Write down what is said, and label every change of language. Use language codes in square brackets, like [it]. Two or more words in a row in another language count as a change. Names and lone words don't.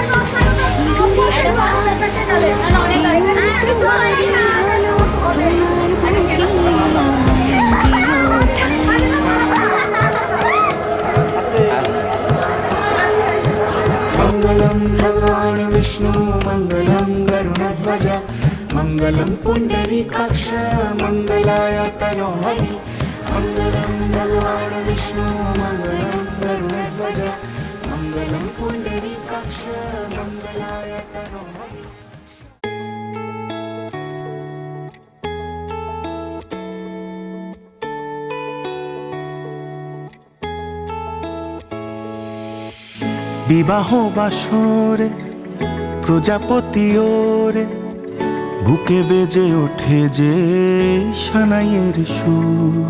[sa] मंगलम भगवान विष्णु मंगलम गरुड़ध्वज मंगलम पुंडरीकाक्ष मंगलाय तनोहरि। मंगलम भगवान विष्णु मंगलम गरुड़ध्वज मंगलम पुंडरीकाक्ष मंगलाय तनोहरि। [bn] বিবাহ বাসরে প্রজাপতি ওরে, বুকে বেজে ওঠে যে সানাইয়ের সুর।